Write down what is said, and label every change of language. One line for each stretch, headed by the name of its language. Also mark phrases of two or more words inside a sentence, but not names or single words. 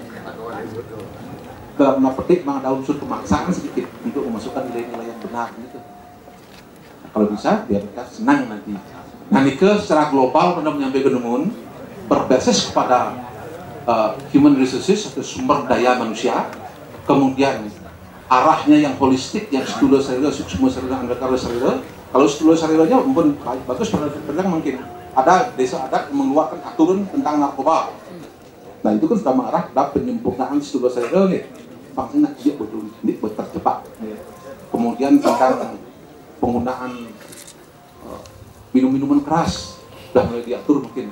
Indonesian: Dalam petik ada unsur pemaksaan sedikit untuk memasukkan nilai-nilai yang benar gitu. Kalau bisa, biar kita senang nanti. Nah, Nike secara global pernah menyampaikan berbasis kepada
English: human resources
Indonesian: atau sumber daya manusia, kemudian arahnya yang holistik, yang
Sanskrit: stula sarira, suksma sarira, andakara sarira.
Indonesian: Kalau
Sanskrit: stula sariranya
Indonesian: pun bagus, pernah mungkin ada desa adat yang mengeluarkan aturan tentang narkoba. Nah, itu kan sudah mengarah pada penyempurnaan
Sanskrit: stula sarira
Indonesian: nih. Maksudnya dia betul ini terjebak. Kemudian tentang penggunaan minum-minuman keras sudah mulai diatur mungkin.